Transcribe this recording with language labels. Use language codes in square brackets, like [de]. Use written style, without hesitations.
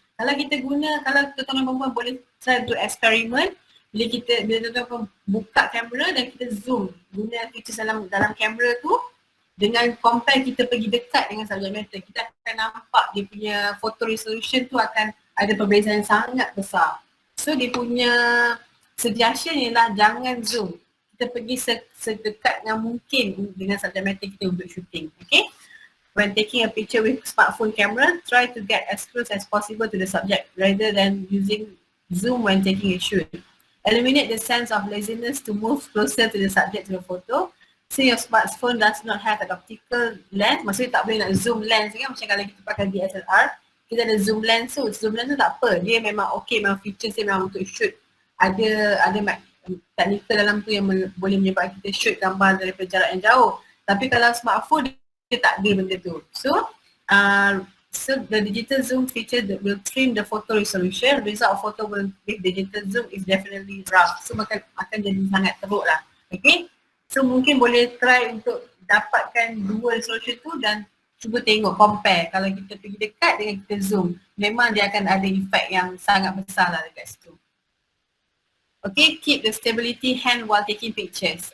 [ms] Kalau tuan-tuan dan perempuan boleh [en] try to experiment, [ms] bila tuan-tuan buka kamera dan kita zoom guna features dalam kamera tu, dengan compare kita pergi dekat dengan subject matter, kita akan nampak dia punya photo resolution tu akan ada perbezaan sangat besar. So dia punya suggestion ialah jangan zoom. Kita pergi sedekat yang mungkin dengan subject matter kita untuk shooting. Okay? [en] When taking a picture with smartphone camera, try to get as close as possible to the subject rather than using zoom when taking a shoot. Eliminate the sense of laziness to move closer to the subject to the photo. Say your smartphone does not have an optical lens, [ms] maksudnya tak boleh nak zoom lens kan, macam kalau kita pakai DSLR, kita ada zoom lens tu. Zoom lens tu tak apa, dia memang okay, memang features dia memang untuk shoot. Ada teknikal dalam tu yang boleh menyebabkan kita shoot gambar daripada jarak yang jauh. Tapi kalau smartphone dia tak ada benda tu. [en] So the digital zoom feature that will trim the photo resolution. Result of photo with digital zoom is definitely rough. [ms] So akan jadi sangat teruk lah. Okay. So mungkin boleh try untuk dapatkan dua resolution tu dan cuba tengok, compare. Kalau kita pergi dekat dengan kita zoom, memang dia akan ada efek yang sangat besar lah dekat situ. [en] Okay, keep the stability hand while taking pictures.